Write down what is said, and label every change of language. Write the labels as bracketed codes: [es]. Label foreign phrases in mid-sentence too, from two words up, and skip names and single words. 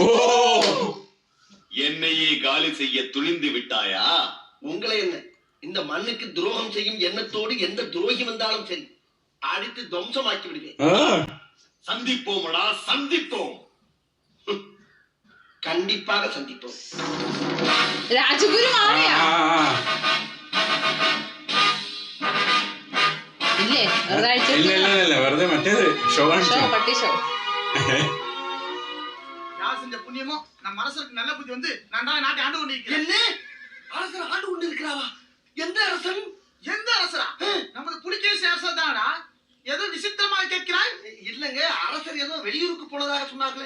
[ta] என்னையே காலி செய்ய துணிந்து விட்டாயா? உங்களை என்ன, இந்த மண்ணுக்கு துரோகம் செய்யும் எண்ணத்தோடு எந்த துரோகி வந்தாலும் சரி அடித்து துவம்சமாக்கி விடுவேன். சந்திப்போமடா, சந்திப்போம். கண்டிப்பாக சந்திப்போம். [ml] രാജഗുരു മാറിയാ ഇല്ലേ? ഇല്ല വെറുതെ മറ്റേത് ഷോ പട്ടി ഷോ. [ta] யார் செஞ்ச புண்ணியமோ நம்ம அரசருக்கு நல்ல புத்தி வந்து நான் தான் நாட்டை ஆண்டு கொண்டிருக்கிறேன். என்ன அரசர் ஆண்டு கொண்டிருக்கிறாவா? எந்த அரசன்? எந்த அரசரா? நமது புலிகேசி அரசர் தானா? ஏதோ விசித்திரமா கேட்கிறாய். இல்லங்க, அரசர் ஏதோ வெளியூருக்கு போனதாக சொன்னார்களே.